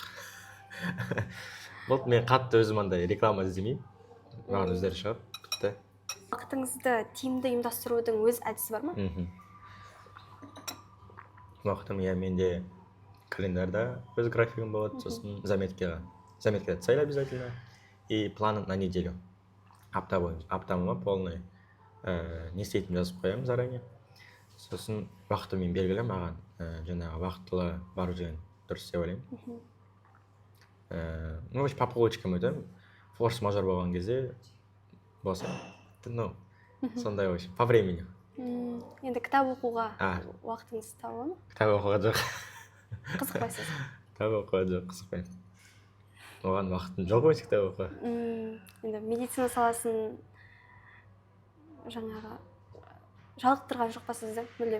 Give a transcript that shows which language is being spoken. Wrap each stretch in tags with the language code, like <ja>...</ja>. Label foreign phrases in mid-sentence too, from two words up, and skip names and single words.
<kk>Болды, мен қатты өзім андай реклама іздемеймін. Маған өздері шығып, бітті. Уақытыңызды тиімді ұйымдастырудың өз әдісі бар ма? Уақытым, менде календарда өз графигім болады, сосын заметкаға</kk> <ru>цель обязательно, и план на неделю.</ru> <kk>Апта бойынша, аптама полный не істейтінімді жазып қоямын заранее. Сосын уақыты мен белгілі, маған жаңағы уақытылы бару деген дұрыс деп ойлаймын.</kk> <ru>По полочкам</ru> <kk>өтемін, форс-мажор болған кезде болса, сондай ойшы,</kk> <ru>по времени.</ru> <kk>Енді кітап оқуға уақытыңыз табыла ма? Кітап оқуға жоқ. Қызықпайсыз? Кітап оқуға жоқ, қызықпаймын. Оған уақытым жоқ өте кітап оқуға. Енді медицина саласын жаңағы жалықтырған жоқ па сізді, мүлдем?</kk>